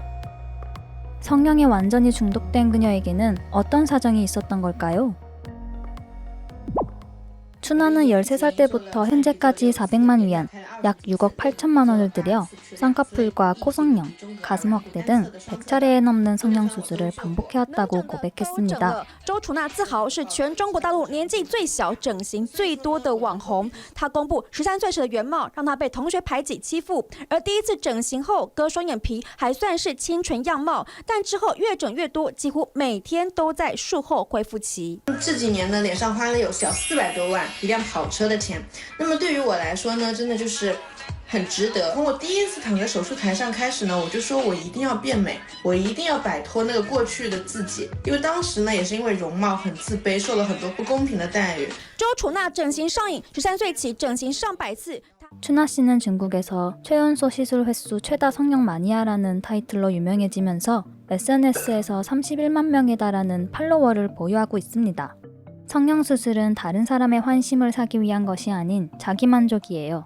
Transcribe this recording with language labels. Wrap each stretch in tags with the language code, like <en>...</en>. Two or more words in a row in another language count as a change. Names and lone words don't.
<ko>성령에 완전히 중독된 그녀에게는 어떤 사정이 있었던 걸까요? 추나는 13살 때부터 현재까지 400만 위안, 약 6억 8천만 원을 들여 쌍꺼풀과 코성형, 가슴 확대 등 100차례에 넘는 성형 수술을 반복해왔다고 고백했습니다.</ko> <zh>周楚娜自豪是全中国大陆年纪最小、整形最多的网红。她公布13岁时的原貌，让她被同学排挤欺负。而第一次整形后割双眼皮还算是清纯样貌，但之后越整越多，几乎每天都在术后恢复期。这几年呢，脸上花了有小400多万，一辆跑车的钱。那么对于我来说呢，真的就是很值得。从我第一次躺在手术台上开始呢，我就说我一定要变美，我一定要摆脱那个过去的自己。因为当时呢，也是因为容貌很自卑，受了很多不公平的待遇。周楚娜整形上瘾，13岁起整形上百次。</zh> <ko>추나 씨는 중국에서 최연소 시술 횟수 최다 성형 마니아라는 타이틀로 유명해지면서 SNS에서 31만 명에 달하는 팔로워를 보유하고 있습니다. 성형수술은 다른 사람의 환심을 사기 위한 것이 아닌 자기만족이에요.</ko>